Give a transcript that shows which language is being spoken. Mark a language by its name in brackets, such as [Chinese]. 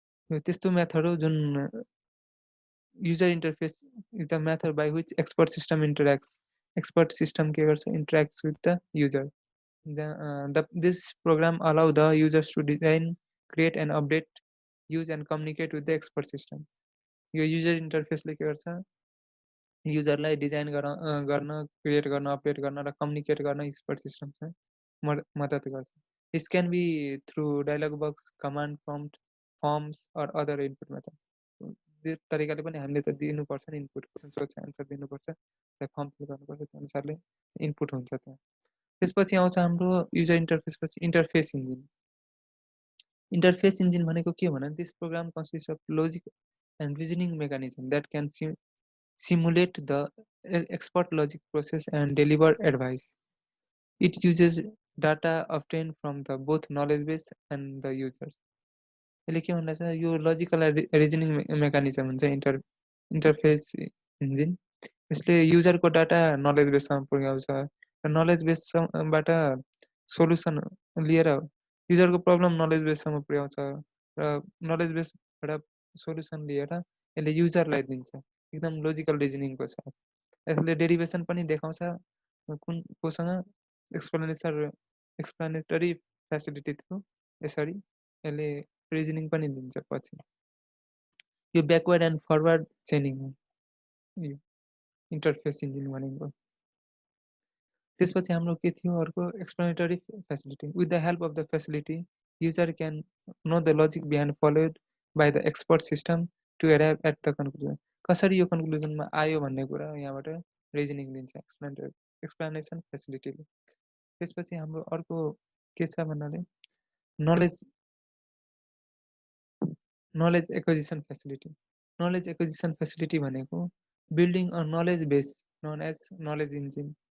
[Nepali] त्यस्तो मेथड हो जुन user interface [English] is the method by which expert system interacts, [Nepali] expert system के गर्छ, [English] interacts with the user। This program allow the users to design, create and update, use and communicate with the expert system। [Nepali] यो user interface ले के गर्छ, युजरलाई design गर्न, create गर्न, update गर्न र कम्युनिकेट गर्न एक्सपर्ट सिस्टमसँग मद्दत गर्छ। [English] This can be through dialog boxes, command prompt, forms or other input method. [Nepali] जे तरिकाले पनि हामीले त दिनुपर्छ नि इनपुट, क्वेसन सोध्छ एन्सर दिनुपर्छ, त्यहाँ फर्म फिल गर्नुपर्छ, त्यो अनुसारले इनपुट हुन्छ त्यहाँ। त्यसपछि आउँछ हाम्रो user इन्टरफेसपछि interface engine. Interface engine भनेको के हो भने [English] This program consist of logic and reasoning mechanism that can simulate the expert logic process and deliver advice. It uses data obtained from the both knowledge base and the users. [Nepali] यसले के भन्दैछ, यो logical reasoning mechanism हुन्छ interface engine. यसले युजरको data knowledge बेससम्म पुर्याउँछ र knowledge बेसबाट solution लिएर युजरको problem knowledge बेससम्म पुर्याउँछ र नलेज बेसबाट सोल्युसन लिएर यसले युजरलाई दिन्छ एकदम लोजिकल रिजनिङको साथ। यसले डेरिभेसन पनि देखाउँछ कुन कोसँग एक्सप्लेनेटरी फेसिलिटी थ्रु, यसरी यसले रिजनिङ पनि दिन्छ पछि। यो ब्याकवर्ड एन्ड फरवर्ड चेनिङ हो यो इन्टरफेस इन्जिन भनेको। त्यसपछि हाम्रो के थियो अर्को explanatory facility. [English] With the help of the facility user can know the logic behind followed by the expert system to arrive at the conclusion. [Nepali] कसरी यो कन्क्लुजनमा आयो भन्ने कुरा यहाँबाट रिजनिङ दिन्छ एक्सप्लेनेसन फेसिलिटीले। त्यसपछि हाम्रो अर्को के छ भन्नाले knowledge acquisition facility. Knowledge acquisition facility भनेको [English] Building a knowledge base known as knowledge engine.